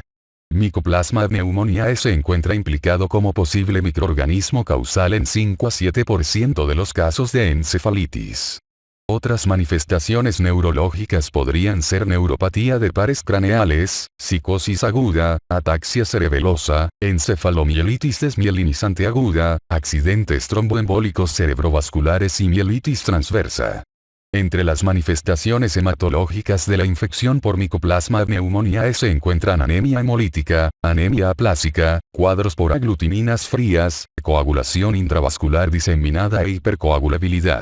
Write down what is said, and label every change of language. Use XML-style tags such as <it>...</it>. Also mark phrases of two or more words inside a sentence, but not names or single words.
<es>Mycoplasma pneumoniae se encuentra implicado como posible microorganismo causal en 5 a 7% de los casos de encefalitis. Otras manifestaciones neurológicas podrían ser neuropatía de pares craneales, psicosis aguda, ataxia cerebelosa, encefalomielitis desmielinizante aguda, accidentes tromboembólicos cerebrovasculares y mielitis transversa. Entre las manifestaciones hematológicas de la infección por Mycoplasma pneumoniae se encuentran anemia hemolítica, anemia aplásica, cuadros por aglutininas frías, coagulación intravascular diseminada e hipercoagulabilidad.</es>